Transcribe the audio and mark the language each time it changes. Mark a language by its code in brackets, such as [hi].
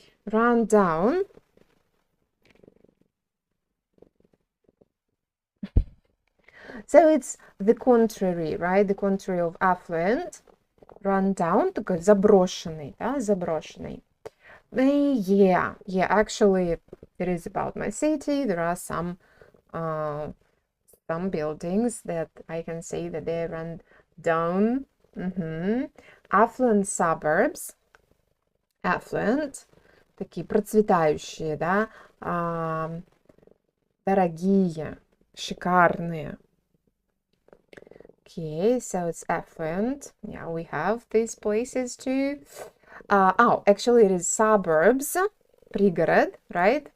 [en] Run down. So it's the contrary, right? The contrary of affluent. [ru] Run down, такой заброшенный, да, заброшенный. [en] Yeah, actually, it is about my city. There are some buildings that I can say that they run down. Affluent suburbs. [ru] Affluent, такие процветающие, да, дорогие, шикарные. [en] Okay, so it's affluent. Yeah, we have these places too. Actually, it is suburbs, пригород, right?